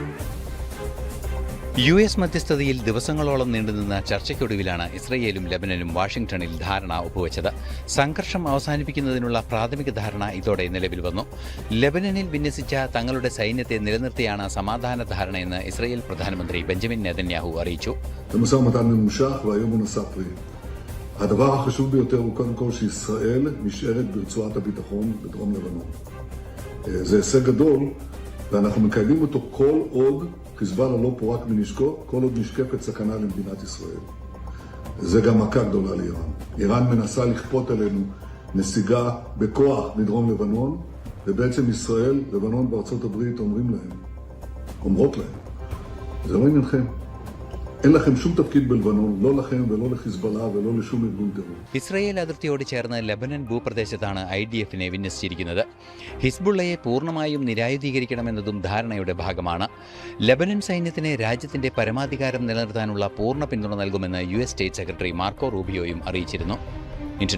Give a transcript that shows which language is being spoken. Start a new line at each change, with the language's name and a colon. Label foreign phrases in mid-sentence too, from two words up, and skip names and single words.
Malayalam: US മധ്യസ്ഥതയിൽ ദിവസങ്ങളോളം നീണ്ടുനിന്ന ചർച്ചയ്ക്കൊടുവിലാണ് ഇസ്രയേലും ലെബനനും വാഷിംഗ്ടണിൽ ധാരണ ഒപ്പുവെച്ചത്. സംഘർഷം അവസാനിപ്പിക്കുന്നതിനുള്ള പ്രാഥമിക ധാരണ ഇതോടെ നിലവിൽ വന്നു. ലെബനനിൽ വിന്യസിച്ച തങ്ങളുടെ സൈന്യത്തെ നിലനിർത്തിയാണ് സമാധാന ധാരണയെന്ന് ഇസ്രയേൽ പ്രധാനമന്ത്രി ബെഞ്ചമിൻ നെതന്യാഹു അറിയിച്ചു.
Hebrew: הדבר החשוב ביותר הוא קודם כל שישראל נשארת ברצועת הביטחון בדרום לבנון. זה הישג גדול, ואנחנו מקיימים אותו כל עוד חיזבאללה לא פורק מנשקו, כל עוד נשקפת סכנה למדינת ישראל. זה גם מכה גדולה לאיראן. איראן מנסה לכפות עלינו נסיגה בכוח מדרום לבנון, ובעצם ישראל, לבנון בארצות הברית אומרות להם, זה לא עניינכם. אין לכם שום תפקיד בלבנון, לא לכם ולא לחיזבאללה ולא לשום ארגון טרור.
Malayalam: ഇസ്രയേൽ അതിർത്തിയോട് ചേർന്ന് ലെബനൻ ഭൂപ്രദേശത്താണ് IDF-നെ വിന്യസിച്ചിരിക്കുന്നത്. ഹിസ്ബുള്ളയെ പൂർണ്ണമായും നിരായുധീകരിക്കണമെന്നതും ധാരണയുടെ ഭാഗമാണ്. ലെബനൻ സൈന്യത്തിന് രാജ്യത്തിന്റെ പരമാധികാരം നിലനിർത്താനുള്ള പൂർണ്ണ പിന്തുണ നൽകുമെന്ന്
English: US State Secretary
Malayalam: മാർക്കോ റൂബിയോയും അറിയിച്ചിരുന്നു.